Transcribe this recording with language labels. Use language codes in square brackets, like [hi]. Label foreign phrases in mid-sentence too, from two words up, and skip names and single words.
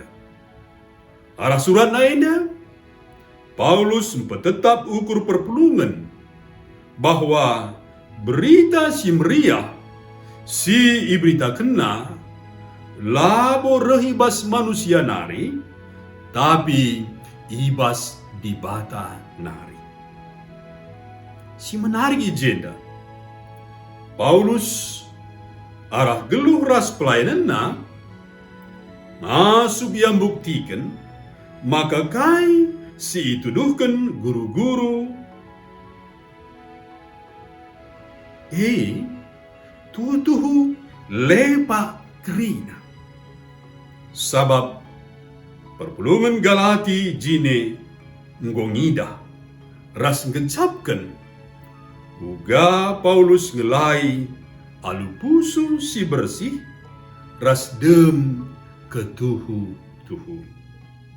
[btx] Arah surat na enda Paulus mempetetap ukur perpulungan bahwa berita si meriah si ibrita kena labo rehibas manusia nari tapi ibas di bata nari. Si menarik agenda Paulus arah geluh ras pelayanan masuk yang buktikan maka kai si tuduhkan guru-guru tuhu lepa kerina. Sabab perpulungan Galati jine ngongida ras ngencapkan uga Paulus ngelai alu pusu si bersih ras dem ketuhu-tuhu.